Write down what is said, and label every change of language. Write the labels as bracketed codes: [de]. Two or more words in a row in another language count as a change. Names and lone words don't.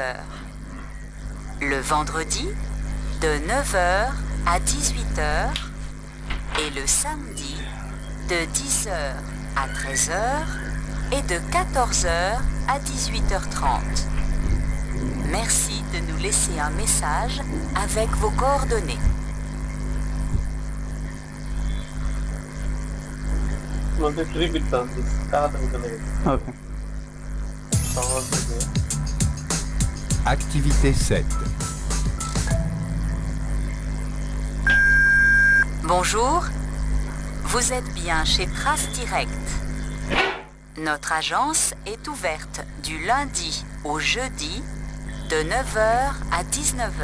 [fr] Le vendredi de 9h à 18h et le samedi de 10h à 13h et de 14h à 18h30. Merci de nous laisser un message avec vos coordonnées. [bn] মধ্যে রিপিট করুন প্লিজ, তাড়াতাড়ি চলে গেছে ওকে। সহজ থেকে। [fr] Activité 7. Bonjour, vous êtes bien chez Trace Direct. Notre agence est ouverte du lundi au jeudi de 9h à 19h.